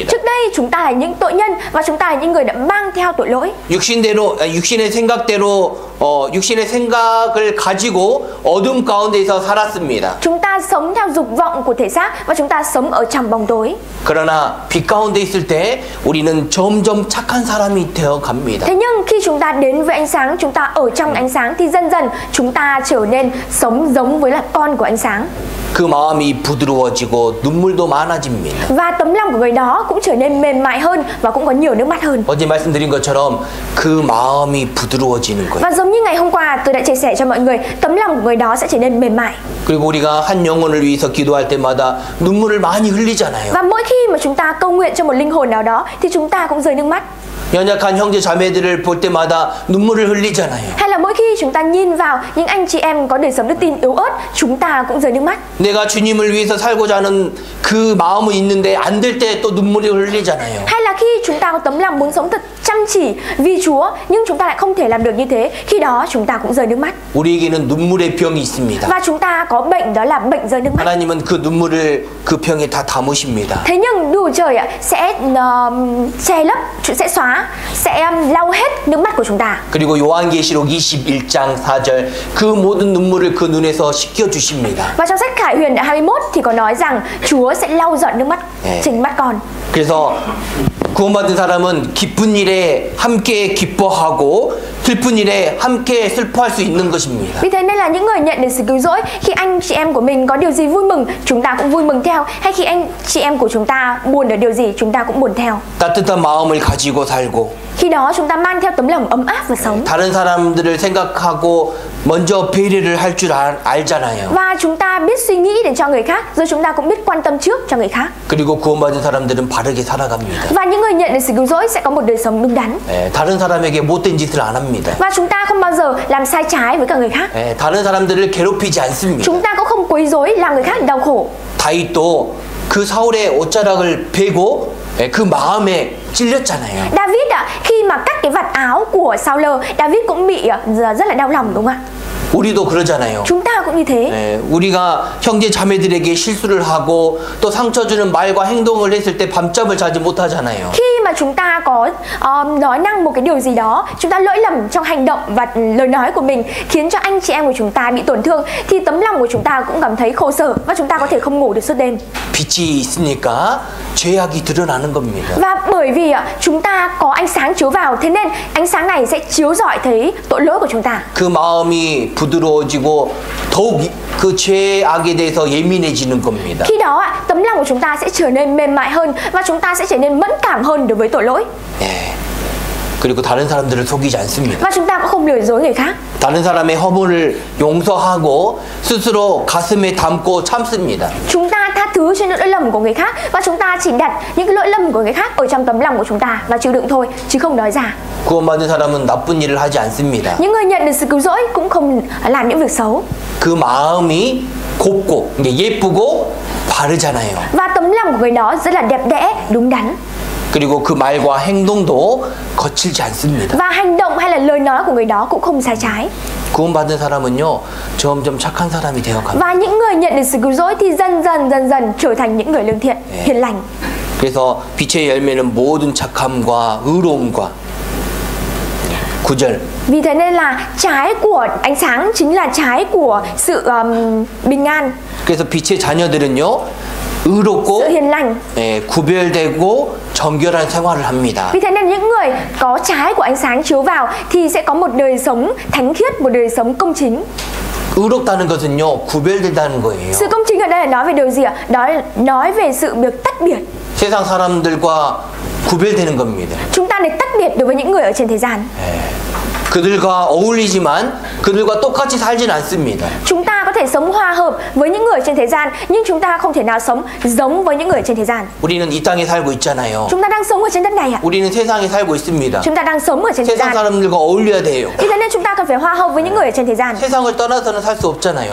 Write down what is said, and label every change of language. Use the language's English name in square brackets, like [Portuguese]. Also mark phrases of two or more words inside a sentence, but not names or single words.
[Vietnamese] Trước đây chúng ta là những tội nhân và chúng ta là những người đã mang theo tội lỗi. [Korean] 육신의 생각대로 육신의 생각을 가지고 어둠 가운데서 살았습니다. [Vietnamese] Chúng ta sống theo dục vọng của thể xác và chúng ta sống ở trong bóng tối. [Korean] 그러나 빛 가운데 있을 때 우리는 점점 착한 사람이 되어 갑니다. [Vietnamese] Thế nhưng khi chúng ta đến với ánh sáng, chúng ta ở trong ánh sáng thì dần dần chúng ta trở nên sống giống với là con của ánh sáng. [Korean] 그 마음이 부드러워지고 눈물도 많아집니다. [Vietnamese] Và tấm lòng của người đó cũng trở nên mềm mại hơn và cũng có nhiều nước mắt hơn. [Korean] 어제 말씀드린 것처럼 그 마음이 부드러워지는 거예요. [Vietnamese] Và giống như ngày hôm qua tôi đã chia sẻ cho mọi người, tấm lòng của người đó sẽ trở nên mềm mại. [Korean] 그리고 우리가 한 영혼을 위해서 기도할 때마다 눈물을 많이 흘리잖아요. [Vietnamese] Và mỗi khi mà chúng ta cầu nguyện cho một linh hồn nào đó thì chúng ta cũng rơi nước mắt. [Korean] 연약한 형제 자매들을 볼 때마다 눈물을 흘리잖아요. [Vietnamese] Hay là mỗi khi chúng ta nhìn vào những anh chị em có đời sống đức tin yếu ớt, chúng ta cũng rơi nước mắt. [Korean] 내가 주님을 위해서 살고자 하는 그 마음은 있는데 안 될 때 또 눈물이 흘리잖아요. [Vietnamese] Hay là khi chúng ta có tấm lòng muốn sống thật chăm chỉ vì Chúa nhưng chúng ta lại không thể làm được như thế, khi đó chúng ta cũng rơi nước mắt. [Korean] 우리에게는 눈물의 병이 있습니다. [Vietnamese] Và chúng ta có bệnh, đó là bệnh rơi nước mắt. [Korean] 하나님은 그 눈물을 그 병에 다 담으십니다. [Vietnamese] Thế nhưng Đức Chúa Trời sẽ che lấp, sẽ xóa, sẽ lau hết nước mắt của chúng ta. [Korean] 그리고 요한계시록 21장 4절 그 모든 눈물을 그 눈에서 씻겨 주십니다. [Vietnamese] Và trong sách Khải Huyền đoạn 21 thì có nói rằng Chúa sẽ lau dọn nước mắt trên mắt con. [Korean] 그래서 구원받은 사람은 기쁜 일에 함께 기뻐하고 슬픈 일에 함께 슬퍼할 수 있는 것입니다. [Vietnamese] Vì thế nên là những người nhận được sự cứu rỗi, khi anh chị em của mình có điều gì vui mừng, chúng ta cũng vui mừng theo, hay khi anh chị em của chúng ta buồn ở điều gì, chúng ta cũng buồn theo. [Korean] 따뜻한 마음을 가지고 살고 [Vietnamese] Khi đó chúng ta mang theo tấm lòng ấm áp và sống. [Korean] 다른 사람들을 생각하고 먼저 배려를 할 줄 알잖아요. [Vietnamese] Và chúng ta biết suy nghĩ để cho người khác, rồi chúng ta cũng biết quan tâm trước cho người khác. [Korean] 그리고 구원받은 사람들은 바르게 살아갑니다. [Vietnamese] Và những người nhận được sự cứu rỗi sẽ có một đời sống đúng đắn. [Korean] 다른 사람에게 못된 짓을 안 합니다. [Vietnamese] Và chúng ta không bao giờ làm sai trái với cả người khác. [Korean] 다른 사람들을 괴롭히지 않습니다. [Vietnamese] Chúng ta cũng không quấy rối làm người khác đau khổ. [Korean] 다윗도 그 사울의 옷자락을 베고 그 마음에 찔렸잖아요. [Vietnamese] David khi mà cắt cái vạt áo của Saul, David cũng bị rất là đau lòng đúng không ạ? [Korean] 우리도 그러잖아요. [Vietnamese] Chúng ta cũng như thế. [Korean] 예, 우리가 형제 자매들에게 실수를 하고 또 상처 주는 말과 행동을 했을 때 밤잠을 자지 못하잖아요. [Vietnamese] Khi mà chúng ta có nói năng một cái điều gì đó, chúng ta lỗi lầm trong hành động và lời nói của mình khiến cho anh chị em của chúng ta bị tổn thương, thì tấm lòng của chúng ta cũng cảm thấy khổ sở và chúng ta có thể không ngủ được suốt đêm. [Korean] 빛이 있으니까 죄악이 드러나는 겁니다. [Vietnamese] Và bởi vì chúng ta có ánh sáng chiếu vào, thế nên ánh sáng này sẽ chiếu rọi thấy tội lỗi của chúng ta. [Korean] 그 마음이 부드러워지고 더욱 그 죄악에 대해서 예민해지는 겁니다. [Vietnamese] Khi đó tấm lòng của chúng ta sẽ trở nên mềm mại hơn và chúng ta sẽ trở nên mẫn cảm hơn đối với tội lỗi. [Korean] 예. 그리고 다른 사람들을 속이지 않습니다. [Vietnamese] Và chúng ta cũng không lừa dối người khác. [Korean] 다른 사람의 허물을 용서하고 스스로 가슴에 담고 참습니다. [Vietnamese] Chúng ta tha thứ cho những lỗi lầm của người khác và chúng ta chỉ đặt những cái lỗi lầm của người khác ở trong tấm lòng của chúng ta và chịu đựng thôi, chứ không nói ra. [Korean] 구원받은 사람은 나쁜 일을 하지 않습니다. [Vietnamese] Những người nhận được sự cứu rỗi cũng không làm những việc xấu. [Korean] 그 마음이 곱고 예쁘고 바르잖아요. [Vietnamese] Và tấm lòng của người đó rất là đẹp đẽ, đúng đắn. [Korean] 그리고 그 말과 행동도 거칠지 않습니다. [Vietnamese] Và hành động hay là lời nói của người đó cũng không sai trái. [Korean] 구원받은 사람은요 점점 착한 사람이 되어갑니다. [Vietnamese] Và những người nhận được sự cứu rỗi thì dần dần trở thành những người lương thiện, hiền lành. [Korean] 그래서 빛의 열매는 모든 착함과 의로움과 9절. [Vietnamese] Vì thế nên là trái của ánh sáng chính là trái của sự bình an, [Korean] 그래서 빛의 자녀들은요 의롭고 [Vietnamese] sự hiền lành. [Korean] 구별되고 정결한 생활을 합니다. [Vietnamese] Vì thế nên những người có trái của ánh sáng chiếu vào thì sẽ có một đời sống thánh khiết, một đời sống công chính. [Korean] 의롭다는 것은요 구별된다는 거예요. [Vietnamese] Sự công chính ở đây là nói về điều gì ạ? Đó là nói về sự được tách biệt. [Korean] 세상 사람들과 구별되는 겁니다. [Vietnamese] Chúng ta được tách biệt đối với những người ở trên thế gian. [Korean] 그들과 어울리지만 그들과 똑같이 살진 않습니다. [Vietnamese] Chúng ta có thể sống hòa hợp với những người trên thế gian, nhưng chúng ta không thể nào sống giống với những người trên thế gian. [Korean] 우리는 이 땅에 살고 있잖아요. [Vietnamese] Chúng ta đang sống ở trên đất này ạ. [Korean] 우리는 세상에 살고 있습니다. [Vietnamese] Chúng ta đang sống ở trên thế [Korean] 세상 [Vietnamese] gian. [Korean] 사람들과 어울려야 돼요. [Vietnamese] Vì thế nên chúng ta cần phải hòa hợp với những người ở trên thế gian. [Korean] 세상을 떠나서는 살 수 없잖아요.